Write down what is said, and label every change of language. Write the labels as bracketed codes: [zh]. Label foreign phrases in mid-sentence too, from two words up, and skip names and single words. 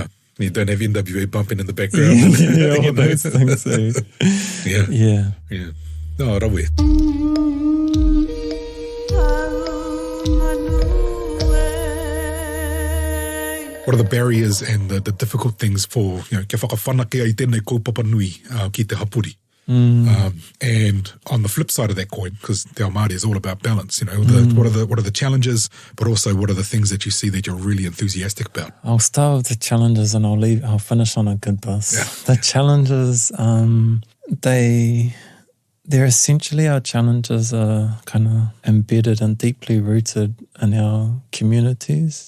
[en] You don't have NWA bumping in the background. All those things. Yeah. No, rawe. What are the barriers and the difficult things for, [mi] kia whakawhanake ai tēnei kaupapa nui ki te hapuri? [en] And on the flip side of that coin, because [mi] Te Ao Māori [en] is all about balance, what are the challenges, but also what are the things that you see that you're really enthusiastic about? I'll start with the challenges and I'll finish on a good buzz. Yeah. The challenges, they're essentially, our challenges are kind of embedded and deeply rooted in our communities.